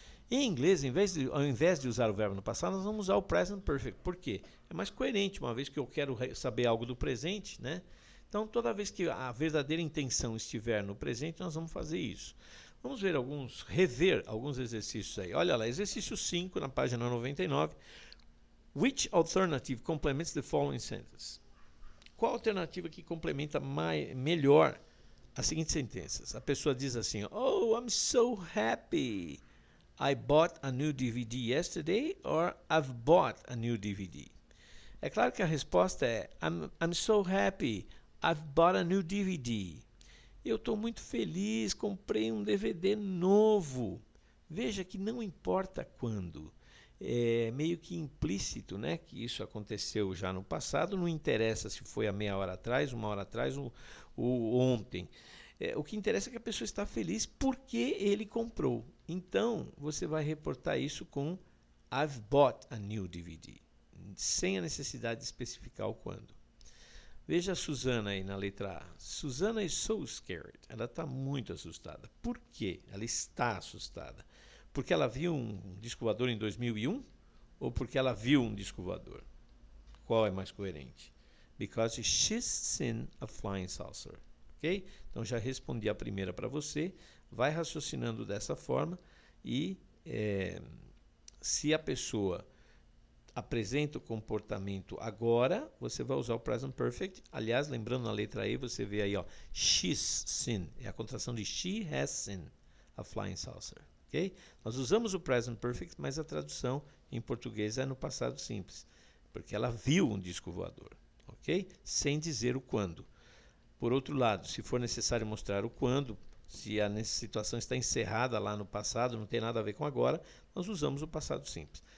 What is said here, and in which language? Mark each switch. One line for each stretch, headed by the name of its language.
Portuguese: Em inglês, ao invés de usar o verbo no passado, nós vamos usar o present perfect. Por quê? É mais coerente, uma vez que eu quero saber algo do presente, né? Então, toda vez que a verdadeira intenção estiver no presente, nós vamos fazer isso. Vamos rever alguns exercícios aí. Olha lá, exercício 5, na página 99.
English: Which alternative complements the following sentence?
Portuguese: Qual alternativa que complementa melhor as seguintes sentenças? A pessoa diz assim, oh,
English: I'm so happy. I bought a new DVD yesterday, or I've bought a new DVD.
Portuguese: É claro que a resposta é
English: I'm so happy. I've bought a new DVD.
Portuguese: Eu estou muito feliz, comprei um DVD novo. Veja que não importa quando. É meio que implícito, né, que isso aconteceu já no passado, não interessa se foi há meia hora atrás, uma hora atrás ou ontem. O que interessa é que a pessoa está feliz porque ele comprou. Então, você vai reportar isso com
English: I've bought a new DVD,
Portuguese: sem a necessidade de especificar o quando. Veja a Susana aí na letra A.
English: Susana is so scared.
Portuguese: Ela está muito assustada. Por quê? Ela está assustada. Porque ela viu um disco voador em 2001 ou porque ela viu um disco voador? Qual é mais coerente?
English: Because she's seen a flying saucer. Ok?
Portuguese: Então já respondi a primeira para você. Vai raciocinando dessa forma e se a pessoa apresenta o comportamento agora, você vai usar o present perfect. Aliás, lembrando na letra E, você vê aí,
English: she's seen.
Portuguese: É a contração de
English: she has seen a flying saucer. Okay?
Portuguese: Nós usamos o present perfect, mas a tradução em português é no passado simples, porque ela viu um disco voador, ok? Sem dizer o quando. Por outro lado, se for necessário mostrar o quando, se a situação está encerrada lá no passado, não tem nada a ver com agora, nós usamos o passado simples.